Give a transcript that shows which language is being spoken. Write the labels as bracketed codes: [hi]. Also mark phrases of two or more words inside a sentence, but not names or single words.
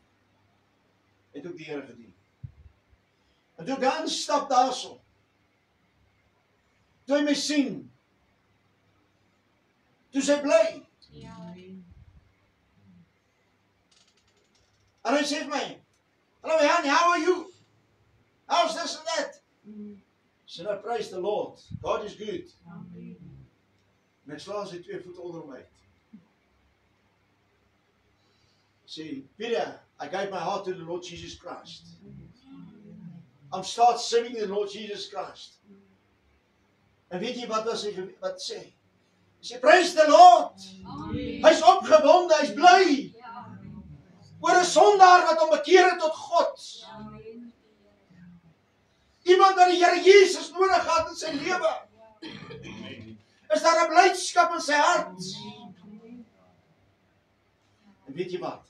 [af] Het ook die Here gedien. En toe ek daar instap daarso, toe hy my sien, toe sy bly. En hy sê vir my, [en] hello Jan, how are you? How's this and that? So now praise the Lord. God is good. [af] En ek slaan sy 2 voete onder hom uit. Sê, [en] Peter, I gave my heart to the Lord Jesus Christ. I'm start serving the Lord Jesus Christ. [af] En weet jy wat sê? Hy sê, [en] praise the Lord. [af] Hy's opgewonde, hy's bly. Oor 'n sondaar wat hom bekeer het tot God. Iemand wat die Here Jesus nodig gehad in sy lewe. Is daar 'n blydskap in sy hart? En weet jy wat?